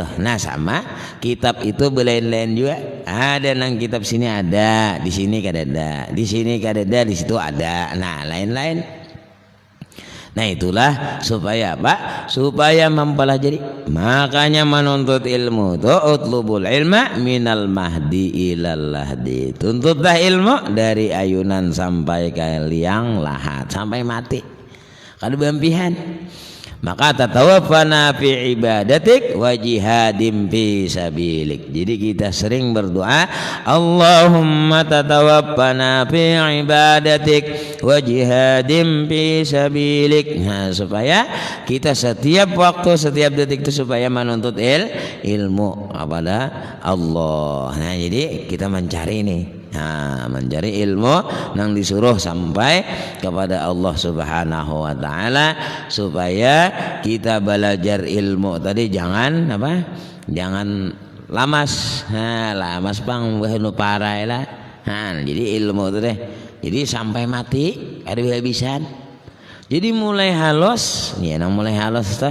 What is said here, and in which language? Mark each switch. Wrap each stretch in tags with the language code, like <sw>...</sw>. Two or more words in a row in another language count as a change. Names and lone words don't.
<bjn>Nah, sama kitab itu belain-lain juga. Ada nang kitab sini ada, di sini kada ada, di sini kada ada, di situ ada. Nah, lain-lain. Nah, itulah supaya apa? Supaya mempelajari. Makanya menuntut ilmu itu</bjn> <ar>اطلبوا العلم من المهد إلى اللحد.</ar> <bjn>Tuntutlah ilmu dari ayunan sampai ke liang lahat, sampai mati.</bjn> <ar>Kada bampihan. Maka توفنا في عبادتك وجهاد في سبيلك.</ar> <bjn>Jadi kita sering berdoa,</bjn> <ar>اللهم توفنا في عبادتك وجهاد في سبيلك.</ar> <bjn>Nah, supaya kita setiap waktu, setiap detik itu supaya menuntut ilmu kepada Allah. Nah, jadi kita mencari ini. Nah, mencari ilmu yang disuruh sampai kepada Allah</bjn> <ar>سبحانه وتعالى</ar> <bjn>supaya kita belajar ilmu tadi jangan apa? Jangan lamas. Lamas pang bahnu parai lah. Jadi ilmu itu deh. Jadi sampai mati ada habisan. Jadi mulai halus, ya nang mulai halus tuh.</bjn>